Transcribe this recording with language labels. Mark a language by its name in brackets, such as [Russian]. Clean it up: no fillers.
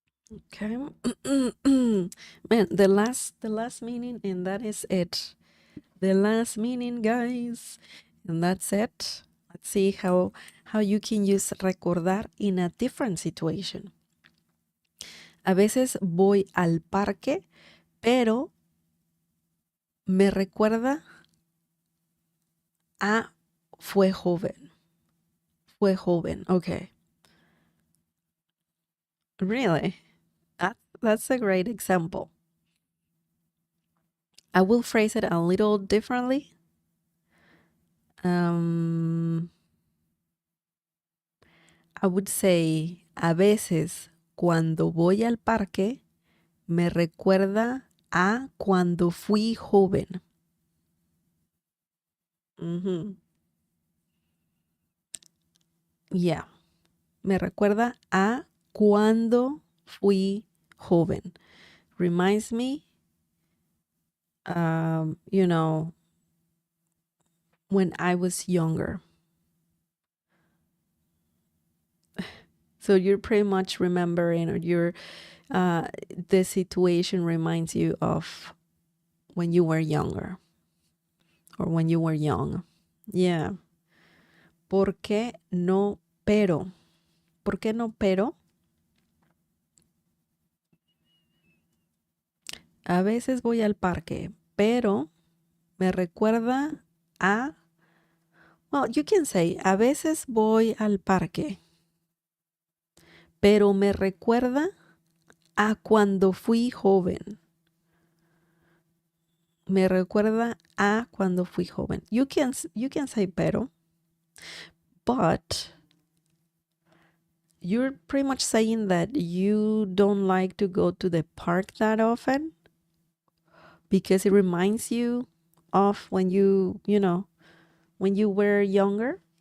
[English] Okay. Man, the last meaning, and that is it. The last meaning, guys. And that's it. Let's see how you can use recordar in a different situation. [Spanish] A veces voy al parque, pero me recuerda a fue joven. Fue joven. Okay. [English] Really? That's a great example. I will phrase it a little differently. I would say, [Spanish] a veces cuando voy al parque, me recuerda a cuando fui joven. Yeah. Me recuerda a cuando fui joven. [English] Reminds me, you know, when I was younger. So you're pretty much remembering, or you're, the situation reminds you of when you were younger or when you were young. [Spanish] Yeah. ¿Por qué no pero? ¿Por qué no pero? A veces voy al parque, pero me recuerda a, [English] well, you can say, [Spanish] a veces voy al parque, pero me recuerda a cuando fui joven. Me recuerda a cuando fui joven. [English] You can say pero, but you're pretty much saying that you don't like to go to the park that often because it reminds you of when when you were younger.